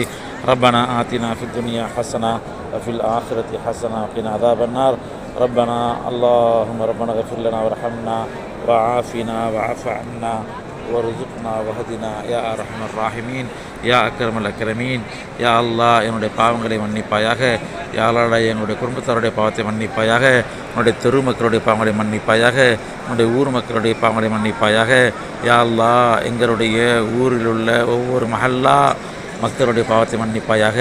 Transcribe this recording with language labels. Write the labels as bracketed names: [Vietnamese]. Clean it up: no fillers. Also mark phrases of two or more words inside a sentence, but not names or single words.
[Arabic] ربنا آتنا في الدنيا حسنة وفي الآخرة حسنة وقنا عذاب النار. اللهم ربنا اغفر لنا وارحمنا وعافنا وعف عنا وارزقنا وهدنا يا أرحم الراحمين يا أكرم الأكرمين. [Tamil] யா அல்லாஹ், என்னுடைய பாவங்களை மன்னிப்பாயாக. யா அல்லாஹ், என்னுடைய குடும்பத்தாருடைய பாவத்தை மன்னிப்பாயாக. என்னுடைய தெரு மக்களுடைய பாவங்களை மன்னிப்பாயாக. என்னுடைய ஊர் மக்களுடைய பாவங்களை மன்னிப்பாயாக. யா அல்லாஹ், எங்களுடைய ஊரில் உள்ள ஒவ்வொரு மஹல்லா மக்களுடைய பாவத்தை மன்னிப்பாயாக.